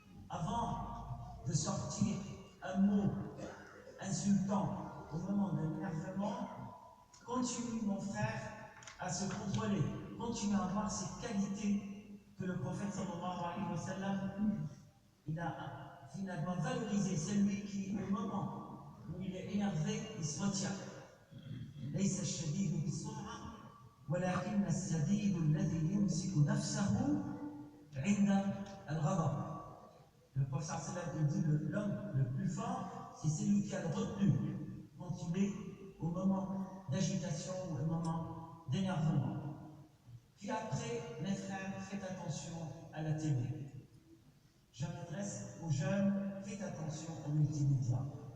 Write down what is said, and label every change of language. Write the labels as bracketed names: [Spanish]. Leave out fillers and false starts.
[French] Avant de sortir un mot insultant au moment de l'énervement, continue, mon frère, à se contrôler. Continue à avoir cette qualité que le prophète [Arabic] sallallahu alayhi wa sallam, [French] il a finalement valorisé, celui qui, au moment où il est énervé, il se retient. [Arabic] ليس الشديد بالسرعة ولكن السديد الذي يمسك نفسه عند الغضب. [French] Le prophète [Arabic] sallallahu alayhi wa sallam [French] dit l'homme le plus fort, c'est celui qui a le retenu quand il est au moment d'agitation ou au moment d'énervement. Puis après, mes frères, faites attention à la télé. Je m'adresse aux jeunes, faites attention aux multimédias.